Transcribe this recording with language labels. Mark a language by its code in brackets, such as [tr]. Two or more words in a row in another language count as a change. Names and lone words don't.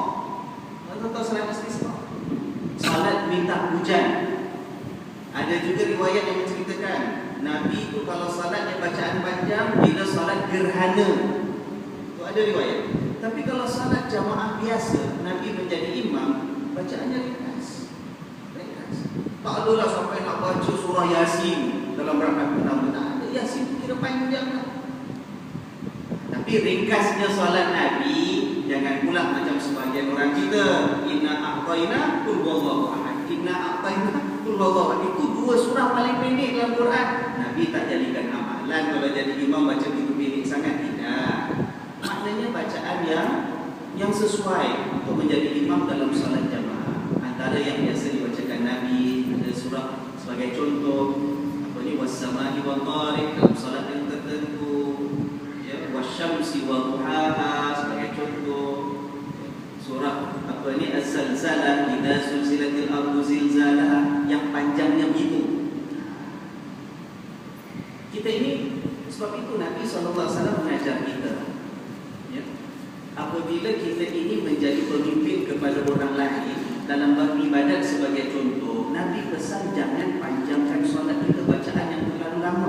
[ms] Kalau tahu salat istisqa, salat minta hujan. Ada juga riwayat yang menceritakan Nabi itu kalau salatnya bacaan panjang bila salat gerhana. Itu ada riwayat. Tapi kalau salat jamaah biasa, Nabi menjadi imam, bacaannya ringkas. Tak adalah sampai nak baca surah Yasin dalam rakaat pertama. Tak ada, Yasin kira panjang lah. Tapi ringkasnya salat Nabi, jangan pula macam sebagian orang kita, [ar] إنا أعطينا قل هو الله أحد إنا أعطينا قل هو الله أحد. [ms] Itu dua surah paling pendek dalam Quran. Nabi Nabi tak jadikan amalan kalau jadi imam baca itu pendek sangat, tidak. Maknanya bacaan yang sesuai untuk menjadi imam dalam salat jamaah. Antara yang biasa dibacakan Nabi ada surah sebagai contoh, apa ni, [ar] والسماء والطارق [ms] dalam salat yang tertentu, ya, [ar] والشمس وضحاها [ms] sebagai contoh, surah apa ni, [ar] الزلزلة إذا زلزلت الأرض زلزالها [ms] yang panjangnya begitu. Kita ini, sebab itu Nabi SAW mengajar kita, ya, apabila kita ini menjadi pemimpin kepada orang lain dalam beribadat sebagai contoh, Nabi pesan jangan panjangkan solat kita bacaan yang terlalu lama.